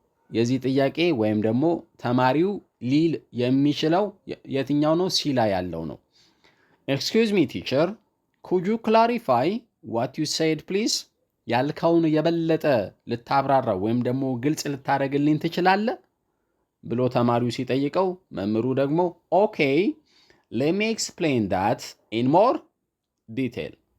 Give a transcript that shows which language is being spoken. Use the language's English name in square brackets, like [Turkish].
[Amharic] የዚህ ጥያቄ ወይም ደግሞ ተማሪው ሊል የሚችለው የትኛው ነው? ሲ ላይ ያለው ነው። [English] Excuse me teacher, could you clarify what you said please? [Amharic] ያልከውን የበለጠ ልታብራራው ወይም ደግሞ ግልጽ ልታደርግልኝ ትችላለህ ብሎ ተማሪው ሲጠይቀው መምህሩ ደግሞ [English] okay let me explain that in more detail.